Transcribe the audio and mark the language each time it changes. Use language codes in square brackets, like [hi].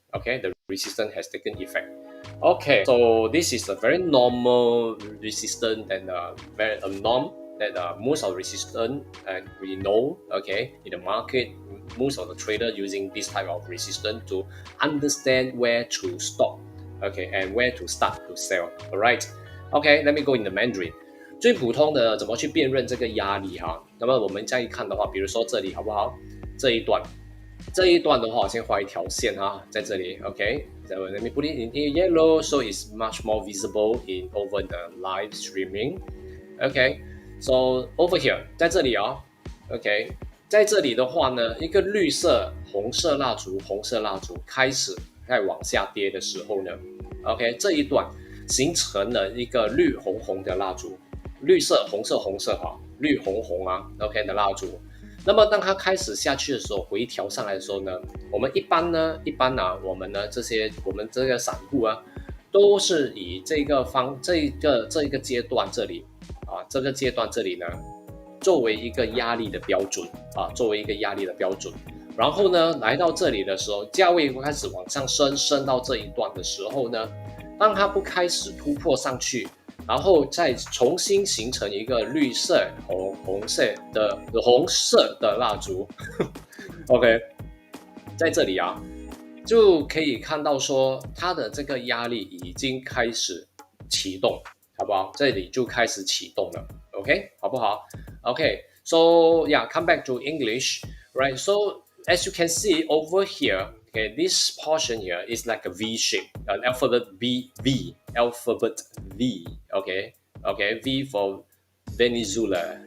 [en] Okay, the resistance has taken effect. Okay, so this is a very normal resistance and very a norm that most of the resistance we know, okay, in the market, most of the traders using this type of resistance to understand where to stop, okay, and where to start to sell. All right, okay, let me go in the Mandarin. [zh] 最普通的怎么去辨认这个压力哈？那么我们这样一看的话，比如说这里好不好？这一段的话，我先画一条线哈，在这里 [en] ，OK。So let me put it in yellow so it's much more visible in over the live streaming. Okay, so over here [zh] 在这里哦 ，OK， 在这里的话呢，一个绿色、红色蜡烛开始在往下跌的时候呢 ，OK， 这一段形成了一个绿红红的蜡烛，绿色、红色哈，绿红红啊 ，OK 的蜡烛。那么当它开始下去的时候，回调上来的时候呢，我们一般我们呢我们这个散户啊，都是以这一个阶段这里啊，这个阶段这里呢，作为一个压力的标准啊，作为一个压力的标准。然后呢，来到这里的时候，价位开始往上升到这一段的时候呢，当它不开始突破上去。然后再重新形成一个绿色、红色的蜡烛，OK， 在这里啊，就可以看到说它的这个压力已经开始启动，好不好？这里就开始启动了 ，OK， 好不好 ？OK， [en] so yeah, come back to English, right? So as you can see over here. Okay, this portion here is like a V shape, an alphabet alphabet V. Okay, V for Venezuela.